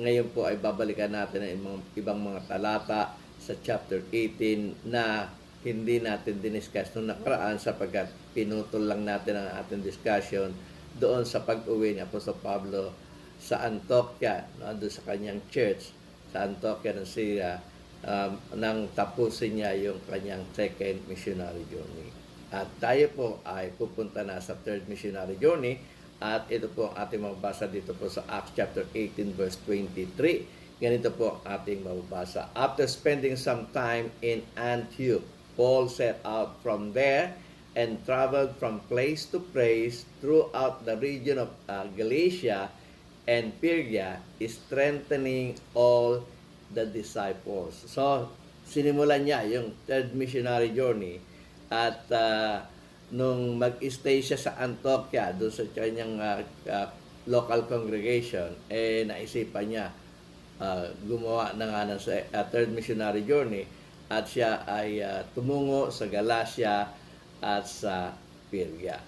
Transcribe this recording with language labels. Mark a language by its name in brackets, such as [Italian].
[Filipino] Ngayon po ay babalikan natin ang ibang mga talata sa chapter 18 na hindi natin diniscuss nung nakaraan sapagkat pinutol lang natin ang ating discussion doon sa pag-uwi ni Apostol Pablo sa Antioquia, doon sa kanyang church sa Antioquia ng Syria, nang tapusin niya yung kanyang second missionary journey. At tayo po ay pupunta na sa third missionary journey, at ito po ang ating mababasa dito po sa Acts chapter 18 verse 23. Ganito po ang ating mababasa. [English] After spending some time in Antioch, Paul set out from there and traveled from place to place throughout the region of Galatia and Perga, is strengthening all the disciples. [Filipino] So, sinimulan niya yung third missionary journey at nung mag-stay siya sa Antioquia, doon sa kanyang local congregation, naisipan niya gumawa na nga ng third missionary journey at siya ay tumungo sa Galatia at sa Perga.